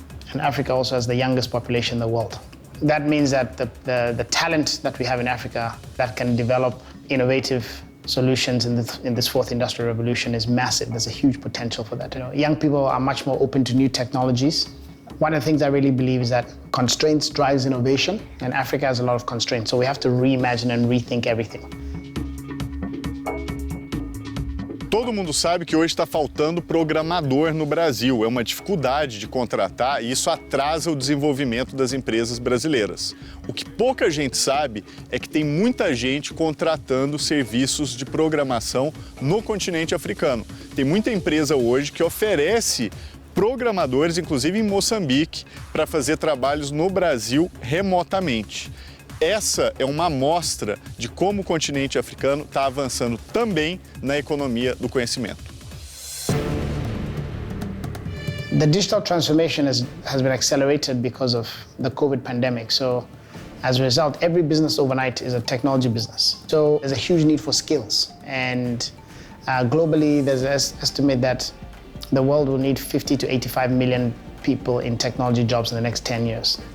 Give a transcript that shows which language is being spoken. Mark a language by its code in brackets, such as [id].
[en] And Africa also has the youngest population in the world. That means that the talent that we have in Africa that can develop innovative solutions in this fourth industrial revolution is massive. There's a huge potential for that. You know, young people are much more open to new technologies. One of the things I really believe is that constraints drives innovation, and Africa has a lot of constraints, so we have to reimagine and rethink everything. [pt] Todo mundo sabe que hoje está faltando programador no Brasil. É uma dificuldade de contratar e isso atrasa o desenvolvimento das empresas brasileiras. O que pouca gente sabe é que tem muita gente contratando serviços de programação no continente africano. Tem muita empresa hoje que oferece programadores, inclusive em Moçambique, para fazer trabalhos no Brasil remotamente. Essa é uma amostra de como o continente africano está avançando também na economia do conhecimento. [en] The digital transformation has been accelerated because of the COVID pandemic. So as a result, every business overnight is a technology business. So there's a huge need for skills. And globally, there's an estimate that the world will need 50 to 85 million people in technology jobs in the next 10 years.